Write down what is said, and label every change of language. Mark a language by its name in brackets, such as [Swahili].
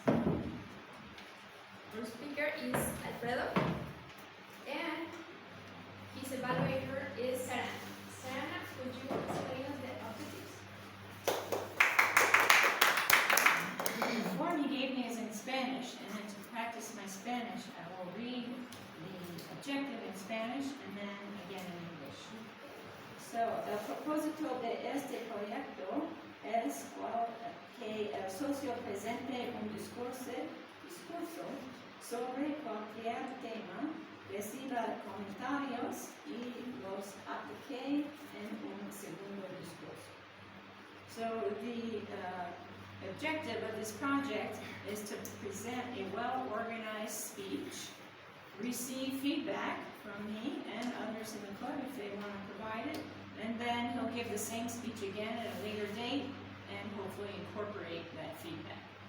[English] Our speaker is Alfredo, and his evaluator is Sarana. Sarana, could you explain us the objectives? The form he gave me is in Spanish, and then to practice my Spanish, I will read the objective in Spanish and then again in English. [Spanish] So, el propósito de este proyecto es que el socio presente un discurso sobre cualquier tema, reciba comentarios y los aplique en un segundo discurso. [English] So the objective of this project is to present a well-organized speech, receive feedback from me and others in the club if they want to provide it, and then he'll give the same speech again at a later date and hopefully incorporate that feedback.